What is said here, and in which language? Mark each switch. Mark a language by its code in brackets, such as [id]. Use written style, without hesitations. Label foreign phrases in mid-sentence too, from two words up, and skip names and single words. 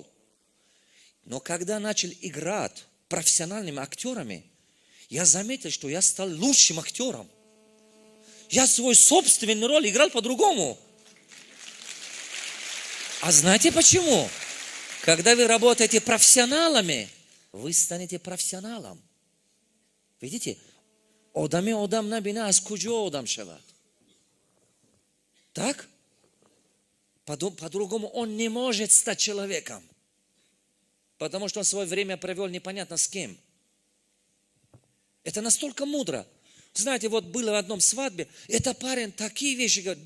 [ru] Но когда начал играть профессиональными актерами, я заметил, что я стал лучшим актером. Я свою собственную роль играл по-другому. А знаете почему? Когда вы работаете профессионалами, вы станете профессионалом. Видите? [tg] Одаме одам набина, а с куджо одам шават. [ru] Так? По-другому он не может стать человеком. Потому что он свое время провел непонятно с кем. Это настолько мудро. Знаете, вот было в одном свадьбе, этот парень такие вещи говорит.